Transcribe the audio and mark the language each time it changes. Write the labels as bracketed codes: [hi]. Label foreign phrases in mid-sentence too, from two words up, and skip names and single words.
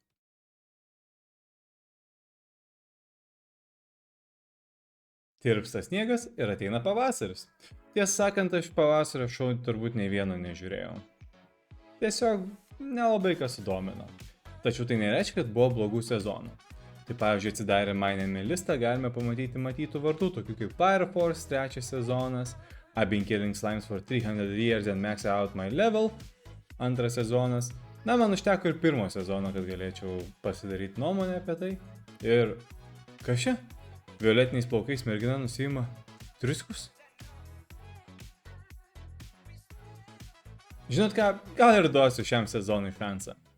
[lt] Tirpsta sniegas ir ateina pavasaris. Tiesą sakant, aš pavasario šou turbūt nei vieno nežiūrėjau. Tiesiog nelabai kas sudomino. Tačiau tai nereiškia, kad buvo blogų sezonų. Tai pavyzdžiui, atsidarę My Name listą galime pamatyti matytų vardų, tokių kaip Fire Force 3 sezonas, I've been killing slimes for 300 years and max out my level 2 sezonas. Na, man užteko ir 1 sezono, kad galėčiau pasidaryti nuomonę apie tai. Ir kas čia? Violetiniais plaukais mergina nusiima triskus? Žinot ką, gal ir duosiu šiam sezonui šansą.